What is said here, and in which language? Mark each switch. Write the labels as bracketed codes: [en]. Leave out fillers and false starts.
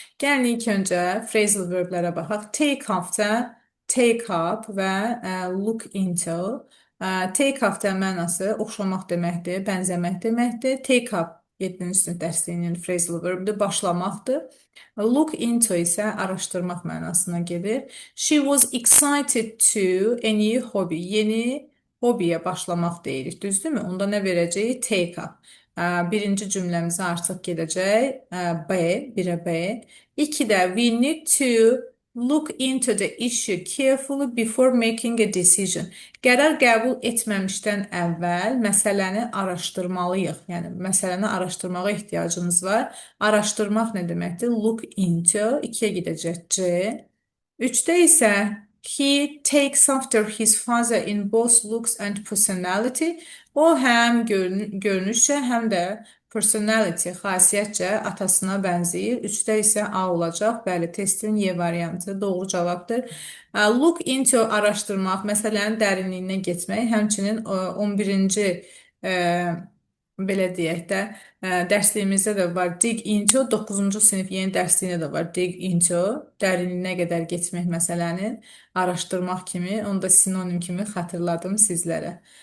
[az] Gəlin ilk öncə phrasal verblərə baxaq. Take off-da take up və look into. Take off-da mənası oxşamaq deməkdir, bənzəmək deməkdir. Take up 7-ci sinif dərsliyinin phrasal verbdir, başlamaqdır. Look into isə araşdırmaq mənasına gedir. [en] She was excited to a new hobby. [az] Yeni hobiyə başlamaq deyirik, düzdürmü? Onda nə verəcəyik? Take up. Birinci cümləmizə artıq gedəcək. B, 1-ə B. 2-də [en] we need to look into the issue carefully before making a decision. [az] Qərar qəbul etməmişdən əvvəl məsələni araşdırmalıyıq. Yəni, məsələni araşdırmağa ehtiyacımız var. Araşdırmaq nə deməkdir? Look into, 2-yə gedəcək C. [en] 3-də isə he takes after his father in both looks and personality. [az] O həm görünüşcə, həm də personality, xasiyyətcə atasına bənzəyir. 3-də isə A olacaq. Bəli, testin Y variantı doğru cavabdır. Look into araşdırmaq, məsələnin dərinliyinə getmək, həmçinin 11-ci belə deyək də, dərsliyimizdə də var dig into, 9-cu sinif yeni dərsliyində də var dig into, dərinliyinə qədər getmək məsələnin, araşdırmaq kimi, onu da sinonim kimi xatırladım sizlərə.